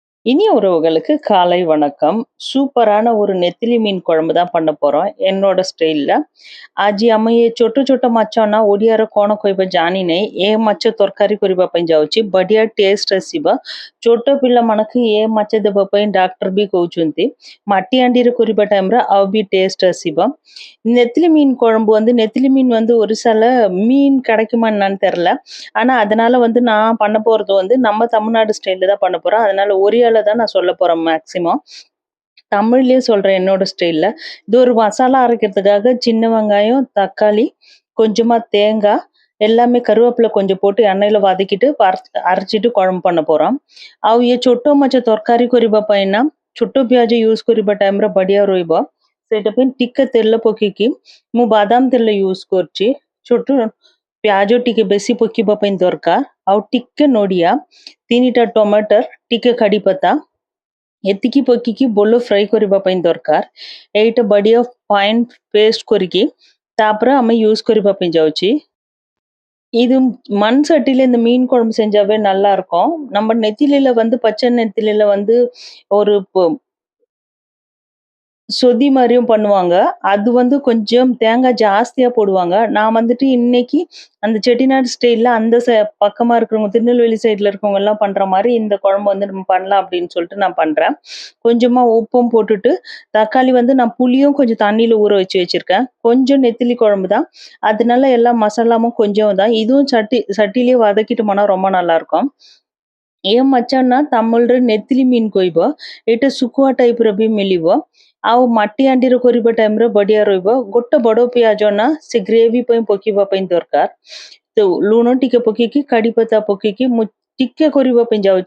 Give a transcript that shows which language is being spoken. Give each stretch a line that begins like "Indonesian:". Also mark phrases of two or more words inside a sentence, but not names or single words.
Tamil: இனிய உறவுகளுக்கு காலை வணக்கம். சூப்பரான ஒரு நெத்திலி மீன் குழம்பு தான் பண்ண போறோம். என்னோட ஸ்டைல்ல.
Odia: ଆଜି ଆମେ
Hindi: ये छोटे-छोटे
Odia: ମାଛ ନା ଓଡ଼ିଆର କଣ କହିବା ଜାଣିନାହିଁ। ଏ ମାଛ ତରକାରୀ କରିବା ପାଇଁ ଯାଉଛି। ବଢିଆ ଟେଷ୍ଟ ଆସିବ। ଛୋଟ ପିଲାମାନଙ୍କୁ ଏ ମାଛ ଦେବା ପାଇଁ ଡାକ୍ତର ବି କହୁଛନ୍ତି। ମାଟି ହାଣ୍ଡିରେ କରିବା ଟାଇମ୍‌ରେ ଆଉ ବି ଟେଷ୍ଟ ଆସିବ।
Tamil: நெத்திலி மீன் குழம்பு வந்து நெத்திலி மீன் வந்து ஒரிசால மீன் கிடைக்குமா என்னான்னு தெரியல. ஆனா, அதனால வந்து நான் பண்ண போறது வந்து நம்ம தமிழ்நாடு ஸ்டைல்ல தான் பண்ண போறோம். அதனால ஒரியால தான் நான் சொல்லப் போறேன் மேக்ஸிமம். தமிழ்லயே சொல்றேன் என்னோட ஸ்டைல்ல. இது ஒரு மசாலா அரைக்கிறதுக்காக சின்ன வெங்காயம், தக்காளி, கொஞ்சமா தேங்காய், எல்லாமே கருவேப்பிலை கொஞ்சம் போட்டு எண்ணெயில வதக்கிட்டு அரைச்சிட்டு குழம்பு பண்ண போறோம்।
Odia: ଆଉ ଇଏ ଛୋଟ ମାଛ ତରକାରୀ କରିବା ପାଇଁ ନା ଛୋଟ ପିଆଜ ୟୁଜ୍ କରିବା ଟାଇମ୍‌ରେ ବଢିଆ ରହିବ। ସେଇଟା ପାଇଁ ଟିକେ ତେଲ ପକେଇକି ମୁଁ ବାଦାମ ତେଲ ୟୁଜ୍ କରୁଛି। ଛୋଟ ପିଆଜ ଟିକେ ବେଶୀ ପକେଇବା ପାଇଁ ଦରକାର। ଆଉ ଟିକେ ନଡ଼ିଆ, 3ଟା ଟମାଟର, ଟିକେ କଡ଼ି ପତ୍ତା ଏତିକି ପକେଇକି ଭଲ ଫ୍ରାଏ କରିବା ପାଇଁ ଦରକାର। ଏଇଟା ବଢିଆ ଫାଇନ୍ பேஸ்ட் କରିକି ତାପରେ ଆମେ யூஸ் କରିବା ପାଇଁ ଯାଉଛି।
Tamil: இது மண் சட்டியில இந்த மீன் குழம்பு செஞ்சாவே நல்லா இருக்கும்। நம்ம நெத்திலில வந்து பச்சை நெத்திலில வந்து ஒரு சொதி மாரியும் பண்ணுவாங்க. அது வந்து கொஞ்சம் தேங்காய் ஜாஸ்தியா போடுவாங்க. நான் வந்துட்டு இன்னைக்கு அந்த செட்டிநாடு ஸ்டைல்ல அந்த பக்கமா இருக்கிறவங்க திருநெல்வேலி சைடுல இருக்கவங்கலாம் பண்ற மாரி இந்த குழம்பு வந்து நம்ம பண்ணலாம் அப்படின்னு சொல்லிட்டு நான் பண்றேன். கொஞ்சமா உப்பும் போட்டுட்டு, தக்காளி வந்து நான் புளியும் கொஞ்சம் தண்ணீல ஊற வச்சு வச்சிருக்கேன். கொஞ்சம் நெத்திலி குழம்பு தான். அதனால எல்லா மசாலாவும் கொஞ்சம் தான். இதுவும் சட்டியிலேயே வதக்கிட்டோம்னா ரொம்ப நல்லாருக்கும்।
Odia: ଏ ମାଛ ନା ତାମିଲରେ ନେତିଲି ମିନ୍ କହିବ। ଏଇଟା ଶୁଖୁଆ ଟାଇପ୍‌ର ବି ମିଳିବ। ଆଉ ମାଟି ହାଣ୍ଡିରେ କରିବା ଟାଇମ୍‌ରେ ବଢିଆ ରହିବ। ଗୋଟେ ବଡ ପିଆଜ ନା ସେ ଗ୍ରେଭି ପାଇଁ ପକେଇବା ପାଇଁ ଦରକାର। ତ ଲୁଣ ଟିକେ ପକେଇକି କଡ଼ି ପତ୍ତା ପକେଇକି ମୁଁ ଟିକେ କରିବା ପାଇଁ ଯାଉଛି।